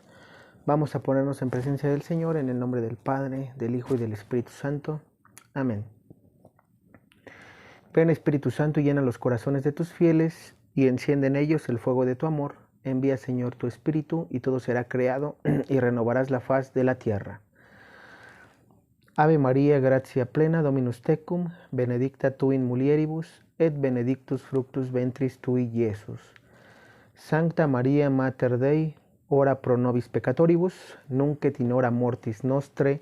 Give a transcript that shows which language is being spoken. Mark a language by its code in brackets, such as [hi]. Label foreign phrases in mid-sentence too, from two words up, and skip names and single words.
[es] Vamos a ponernos en presencia del Señor en el nombre del Padre, del Hijo y del Espíritu Santo. Amén. Ven Espíritu Santo y llena los corazones de tus fieles y enciende en ellos el fuego de tu amor. Envía Señor tu Espíritu y todo será creado y renovarás la faz de la tierra. [la] Ave María, gratia plena, Dominus tecum, benedicta tu in mulieribus, et benedictus fructus ventris tui, Iesus. Sancta Maria Mater Dei, ora pro nobis peccatoribus, nunc et in hora mortis nostre.